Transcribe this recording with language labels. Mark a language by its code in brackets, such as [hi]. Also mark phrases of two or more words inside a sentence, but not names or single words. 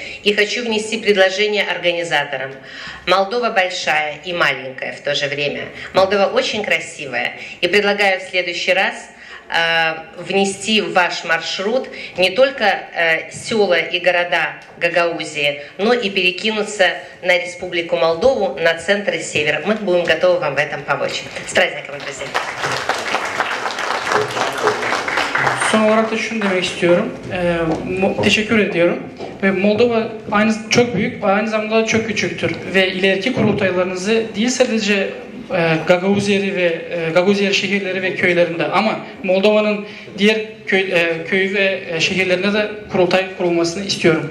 [ru] И хочу внести предложение организаторам. Молдова большая и маленькая в то же время. Молдова очень красивая. И предлагаю в следующий раз внести в ваш маршрут не только села и города Гагаузии, но и перекинуться на Республику Молдову, на центр и север. Мы будем готовы вам в этом помочь. С праздником, друзья! [tr] Son olarak da şunu demek istiyorum. Teşekkür ediyorum. Ve Moldova çok büyük, aynı zamanda çok küçüktür. Ve ileriki kurultaylarınızı değil sadece Gagauzleri ve Gagauzyer şehirleri ve köylerinde ama Moldova'nın diğer köy ve şehirlerinde de kurultay kurulmasını istiyorum.